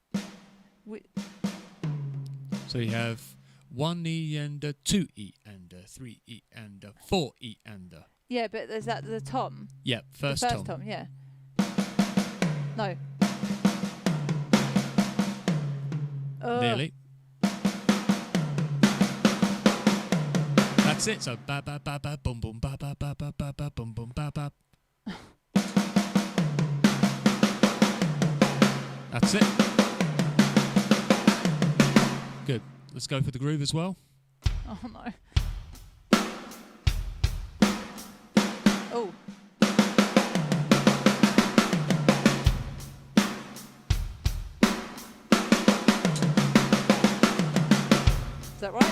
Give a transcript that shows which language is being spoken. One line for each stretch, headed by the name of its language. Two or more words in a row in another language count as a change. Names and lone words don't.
English: So you have 1 E and a 2 E and a 3 E and a 4 E and a... Yeah, but there's that the tom. Yeah, first the tom. first tom, yeah. No. Nearly. That's it. So ba ba ba ba boom boom ba ba ba ba ba ba boom boom ba ba. That's it. Good. Let's go for the groove as well. Oh no. Oh. Is that right?